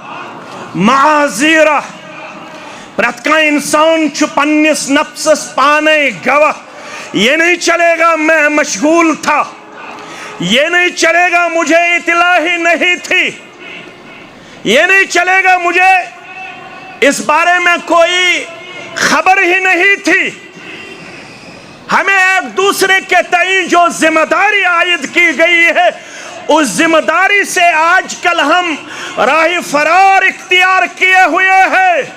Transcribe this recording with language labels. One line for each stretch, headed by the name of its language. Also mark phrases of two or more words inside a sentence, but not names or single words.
Kashmiri: معاذیرہ پرت کا انسان چھو پنس نفسس پانے گواہ
Urdu: یہ نہیں چلے گا میں مشغول تھا یہ نہیں چلے گا مجھے اطلاع ہی نہیں تھی یہ نہیں چلے گا مجھے اس بارے میں کوئی خبر ہی نہیں تھی ہمیں ایک دوسرے کے تئیں جو ذمہ داری عائد کی گئی ہے اس ذمہ داری سے آج کل ہم راہ فرار اختیار کیے ہوئے ہیں